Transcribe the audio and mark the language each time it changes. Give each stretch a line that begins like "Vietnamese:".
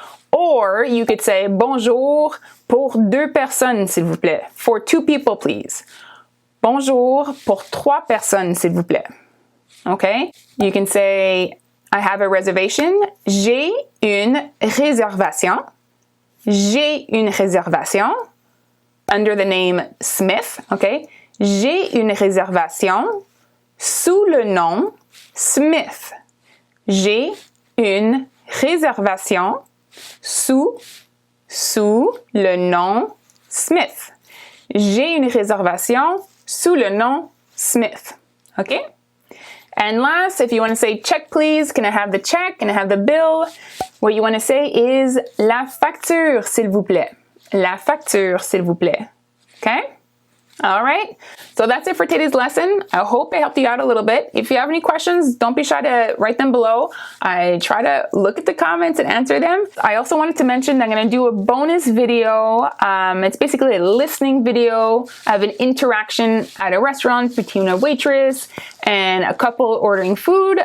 French: Or you could say bonjour pour 2 personnes, s'il vous plaît. For 2 people, please. Bonjour pour 3 personnes, s'il vous plaît.
English: Okay? You can say, I have a reservation.
French: J'ai une réservation. J'ai une réservation.
English: Under the name Smith. Okay?
French: J'ai une réservation sous le nom Smith. J'ai une réservation sous le nom Smith. J'ai une réservation sous le nom Smith.
English: Okay? And last, if you want to say check please, can I have the check? Can I have the bill? What you want to say is la facture, s'il vous plaît.
French: La facture, s'il vous plaît.
English: Okay? All right. So that's it for today's lesson. I hope I helped you out a little bit. If you have any questions, don't be shy to write them below. I try to look at the comments and answer them. I also wanted to mention that I'm going to do a bonus video. It's basically a listening video of an interaction at a restaurant between a waitress and a couple ordering food.